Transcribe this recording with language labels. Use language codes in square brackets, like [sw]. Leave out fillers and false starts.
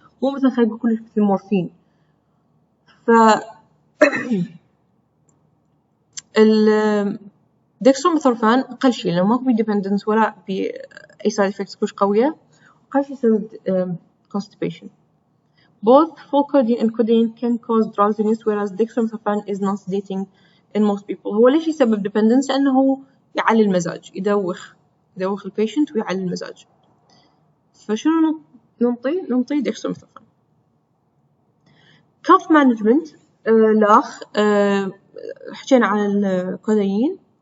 [ar] مو مثلا خلينا نقول كلش مثل المورفين. ف الدextromethorphan أقل شيء لأنه ماكو dependence ولا بأي side effects كلش قوية، أقل شيء يسبب constipation. [en] Both full codeine and codeine can cause drowsiness, whereas dextromethorphan is non-sedating in most people. [ar] هو ليش يسبب dependence؟ لأنه يعلي المزاج، يدوخ البيشنت ويعلي المزاج. فشنو ننطي dextromethorphan. [en] cough management [ar] الأخ حكينا عن الكودايين.